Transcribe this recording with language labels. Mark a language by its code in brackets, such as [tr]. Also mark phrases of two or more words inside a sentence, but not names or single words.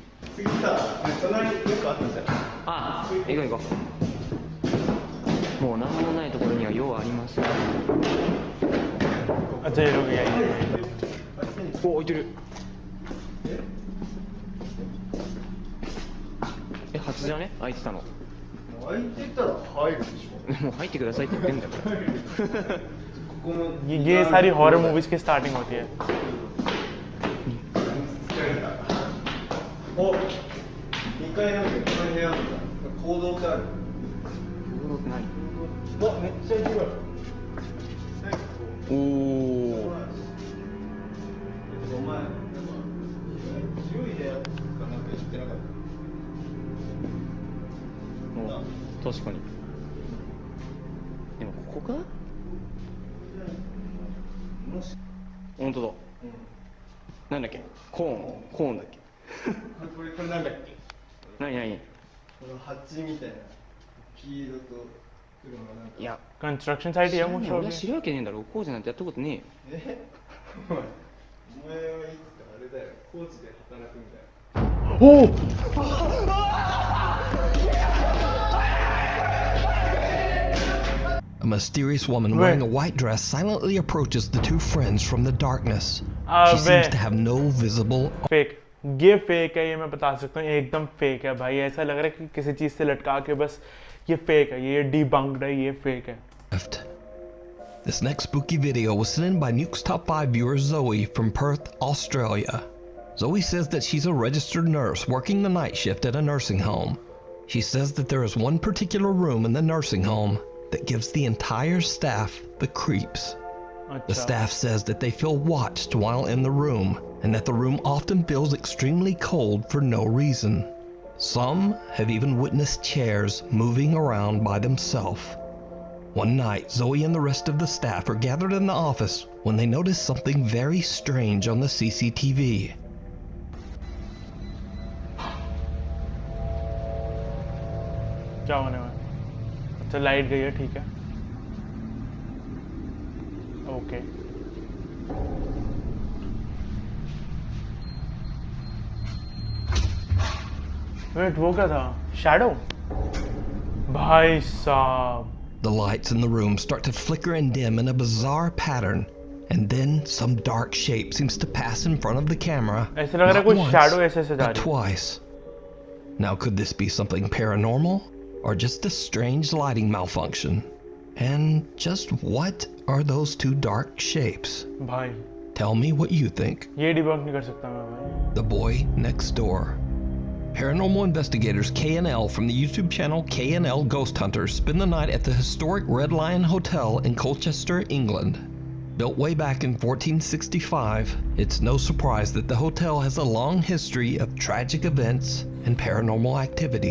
[ja] あ、行こう行こう。もう何もないところには用はありません。 [hi] अच्छा ये लोग यही [ja] お、置いてる。え、初じゃね？開いてたの。開いてたら入るでしょ。もう入ってくださいって言ってんだから。 [hi] ये सारी [en] horror movies [hi] की स्टार्टिंग होती है. [ja] お、2階なんでこの部屋行動ってある？行動って何？わ、めっちゃ広い。おお。お前、広い部屋かなんか言ってなかった？お、確かに。でもここか？本当だ。なんだっけ？コーンだっけ？これなんだっけ？何？この蜂みたいな黄色と黒のなんか。いや、 [en] construction site [hi] है मुझे. [ja] 俺は知るわけねえんだろ。工事なんてやったことねえよ。お前はいつかあれだよ。工事で働くんだよ。お [en] A mysterious woman wearing a white dress silently approaches the two friends from the darkness. She seems to have no visible. [hi] फेक. ये फेक है, ये मैं बता सकता हूँ, एकदम फेक है भाई. ऐसा लग रहा है कि किसी चीज से लटका के बस ये फेक है, ये डिबंक्ड है, ये फेक है. [en] This next spooky video was sent in by Nukes Top 5 viewer Zoe from Perth, Australia. Zoe says that she's a registered nurse working the night shift at a nursing home. She says that there is one particular room in the nursing home that gives the entire staff the creeps. The staff says that they feel watched while in the room, and that the room often feels extremely cold for no reason. Some have even witnessed chairs moving around by themselves. One night, Zoe and the rest of the staff are gathered in the office when they notice something very strange on the CCTV. [hi] क्या होने वाला? अच्छा लाइट गई है, ठीक है. ओके. वेट, वो क्या था? शैडो? भाई साहब. [en] The lights in the room start to flicker and dim in a bizarre pattern, and then some dark shape seems to pass in front of the camera. [hi] ऐसे लग रहा है कोई शैडो ऐसे से जा [en] but [hi] रही है. [en] twice. Now could this be something paranormal or just a strange lighting malfunction? And just what are those two dark shapes? [hi] भाई. [en] Tell me what you think. [hi] ये डिबंक नहीं कर सकता मैं भाई. [en] The boy next door. Paranormal investigators K&L from the YouTube channel K&L Ghost Hunters spend the night at the historic Red Lion Hotel in Colchester, England. Built way back in 1465, it's no surprise that the hotel has a long history of tragic events and paranormal activity.